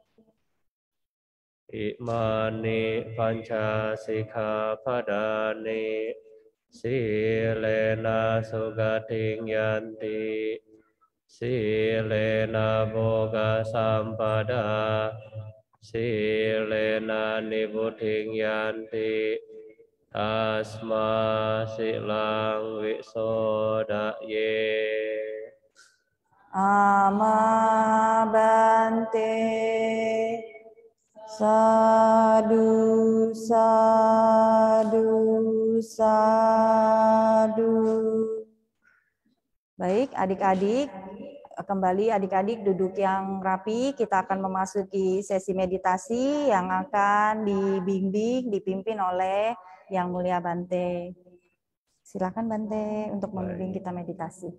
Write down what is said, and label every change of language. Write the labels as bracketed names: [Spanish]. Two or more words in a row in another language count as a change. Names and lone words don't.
[Pali] Imani panca sikkhapadane silena sugating yanti silena boga sampada silena nibuting yanti tasma silang wisodaye. Amabante Sadu, sadu, sadu. [Indonesian] Baik, adik-adik, kembali adik-adik duduk yang rapi. Kita akan memasuki sesi meditasi yang akan dibimbing, dipimpin oleh Yang Mulia Bante. Silakan Bante untuk membimbing kita meditasi.